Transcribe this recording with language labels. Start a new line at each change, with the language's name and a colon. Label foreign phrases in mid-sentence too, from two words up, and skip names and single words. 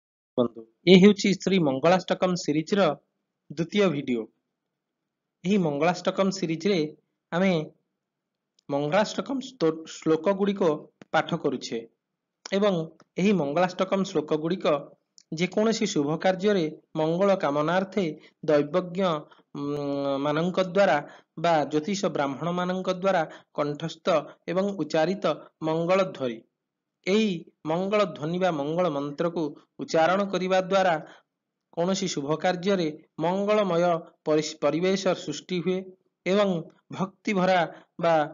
Odia: ବନ୍ଧୁ ଏ ହେଉଛି ଶ୍ରୀ ମଙ୍ଗଳାଷ୍ଟକମ୍ ସିରିଜ୍ ର ଦ୍ୱିତୀୟ ଭିଡ଼ିଓ। ଏହି ମଙ୍ଗଳାଷ୍ଟକମ୍ ସିରିଜରେ ଆମେ ମଙ୍ଗଳାଷ୍ଟକମ୍ ଶ୍ଲୋକ ଗୁଡ଼ିକ ପାଠ କରୁଛେ ଏବଂ ଏହି ମଙ୍ଗଳାଷ୍ଟକମ୍ ଶ୍ଲୋକ ଗୁଡ଼ିକ ଯେକୌଣସି ଶୁଭ କାର୍ଯ୍ୟରେ ମଙ୍ଗଳ କାମନାର୍ଥେ ଦୈବଜ୍ଞ ମାନଙ୍କ ଦ୍ୱାରା ବା ଜ୍ୟୋତିଷ ବ୍ରାହ୍ମଣ ମାନଙ୍କ ଦ୍ୱାରା କଣ୍ଠସ୍ଥ ଏବଂ ଉଚ୍ଚାରିତ ମଙ୍ଗଳ ଧ୍ୱନି ଏହି ମଙ୍ଗଳ ଧ୍ୱନି ବା ମଙ୍ଗଳ ମନ୍ତ୍ରକୁ ଉଚ୍ଚାରଣ କରିବା ଦ୍ୱାରା କୌଣସି ଶୁଭ କାର୍ଯ୍ୟରେ ମଙ୍ଗଳମୟ ପରିବେଶ ସୃଷ୍ଟି ହୁଏ ଏବଂ ଭକ୍ତି ଭରା ବା